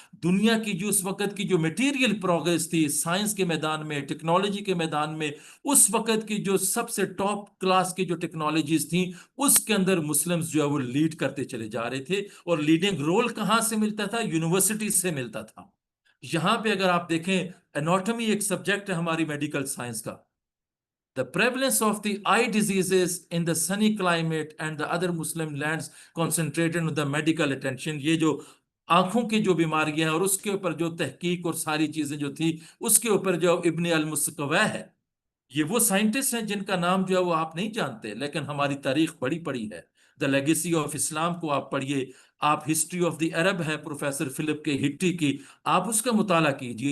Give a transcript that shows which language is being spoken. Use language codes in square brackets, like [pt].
[ur] دنیا کی جو اس وقت کی جو میٹیریل پروگریس تھی سائنس کے میدان میں، ٹیکنالوجی کے میدان میں، اس وقت کی جو سب سے ٹاپ کلاس کی جو ٹیکنالوجیز تھیں، اس کے اندر مسلمز جو ہے وہ لیڈ کرتے چلے جا رہے تھے. اور لیڈنگ رول کہاں سے ملتا تھا؟ یونیورسٹیز سے ملتا تھا. یہاں پہ اگر آپ دیکھیں اناٹومی ایک سبجیکٹ ہے ہماری میڈیکل سائنس کا. [en] The prevalence of the eye diseases in the sunny climate and the other Muslim lands concentrated on the medical attention. [ur] یہ جو آنکھوں کی جو بیماریاں ہیں اور اس کے اوپر جو تحقیق اور ساری چیزیں جو تھی، اس کے اوپر جو ابن المسکوہ ہے، یہ وہ سائنٹسٹ ہیں جن کا نام جو ہے وہ آپ نہیں جانتے، لیکن ہماری تاریخ بڑی پڑی ہے. دا لیگیسی آف اسلام کو آپ پڑھیے، آپ ہسٹری آف دی عرب ہے پروفیسر فلپ کے ہٹی کی، آپ اس کا مطالعہ کیجئے.